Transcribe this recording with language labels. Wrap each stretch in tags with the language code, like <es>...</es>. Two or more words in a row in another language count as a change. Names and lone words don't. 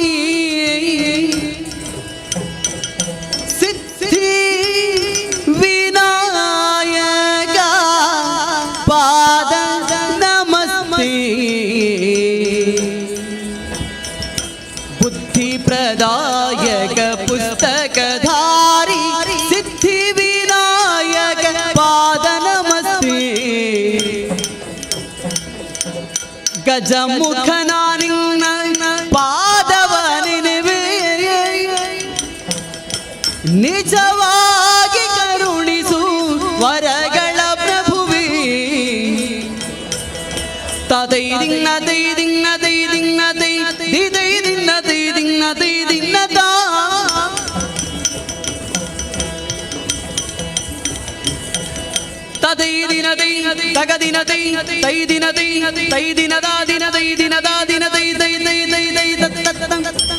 <sa>ಸಿದ್ಧಿ ವಿನಾಯಕ ಪಾದ ನಮಸ್ತೆ ಬುದ್ಧಿ ಪ್ರದಾಯಕ ಪುಸ್ತಕ ಧಾರಿ ಸಿದ್ಧಿ ವಿನಾಯಕ ಪಾದ ನಮಸ್ತೆ</sa> <kn>ಗಜಮುಖನ ನಿನ್ನ ಪಾದವ ನೆನೆವೆ ನಿಜವಾಗಿ ಕರುಣಿಸು ವರಗಳ ಪ್ರಭುವೇ ತದೈ ದಿನ್ನ ದೈ ದಿನ್ನ ದೈ ದಿನ್ನ ದೈ ದಿದೈ ದಿನ್ನ ದೈ ದಿನ್ನ ದೈ ದಿನ್ನ ತಾ ತದೈ ದಿನ ದೈ ತಗ ದಿನ ದೈ ತೈ ದಿನ ದೈ ತೈ ದಿನ ದಾ ದಿನ ದೈ ದಿನ ದಾ ದಿನ ದೈ ದೈ ದೈ ದೈ ದೈ ದತ್ತ</kn>